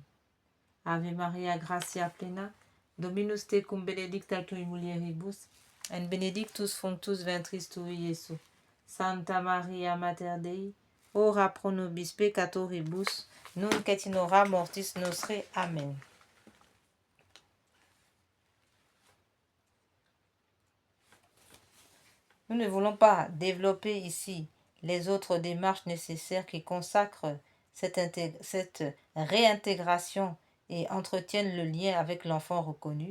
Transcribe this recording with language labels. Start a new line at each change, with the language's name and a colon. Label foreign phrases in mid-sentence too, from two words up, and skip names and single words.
Latin: Ave Maria, gratia plena, Dominus tecum, benedicta tui mulieribus, et benedictus fructus ventris tui, Iesus. Santa Maria, Mater Dei, ora pro nobis peccatoribus, nunc et in hora mortis nostre. Amen.
French: Nous ne voulons pas développer ici les autres démarches nécessaires qui consacrent cette réintégration et entretiennent le lien avec l'enfant reconnu.